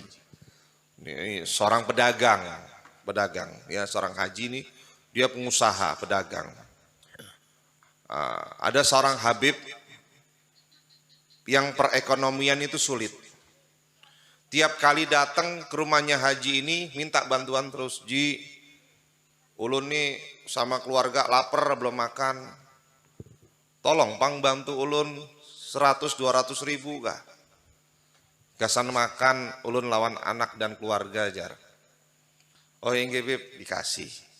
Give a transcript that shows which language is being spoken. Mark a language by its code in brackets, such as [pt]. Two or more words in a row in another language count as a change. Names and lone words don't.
[id] Ini seorang pedagang, ya, seorang haji ini dia pengusaha, pedagang. Ada seorang Habib yang perekonomian itu sulit. Tiap kali datang ke rumahnya haji ini minta bantuan terus. Ji, [bjn] ulun nih sama keluarga lapar belum makan. Tolong pang bantu ulun 100-200 ribu kah? Gasan makan ulun lawan anak dan keluarga jar. [id] Oh yang Bib dikasih.